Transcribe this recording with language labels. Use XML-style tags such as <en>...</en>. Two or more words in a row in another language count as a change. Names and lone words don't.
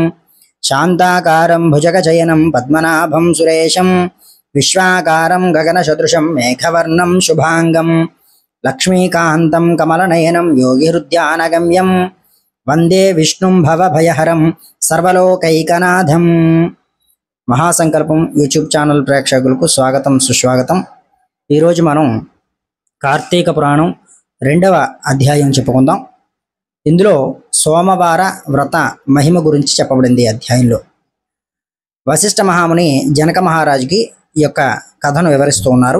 <sa>शान्ताकारं भुजगशयनं पद्मनाभं सुरेशं विश्वाकारं गगनसदृशं मेघवर्णं शुभांगं लक्ष्मीकान्तं कमलनयनं योगिहृद्यानगम्यं वंदे विष्णुं भवभयहरं सर्वलोकैकनाथं।</sa> <te>మహాసంకల్పం యూట్యూబ్ ఛానల్ ప్రేక్షకులకు స్వాగతం సుస్వాగతం। ఈరోజు మనం కార్తీక పురాణం 2వ అధ్యాయం చెప్పుకుందాం। ఇందులో సోమవార వ్రత మహిమ గురించి చెప్పబడింది। అధ్యాయంలో వశిష్ఠ మహాముని జనక మహారాజుకి ఈ యొక్క కథను వివరిస్తూ ఉన్నారు।</te>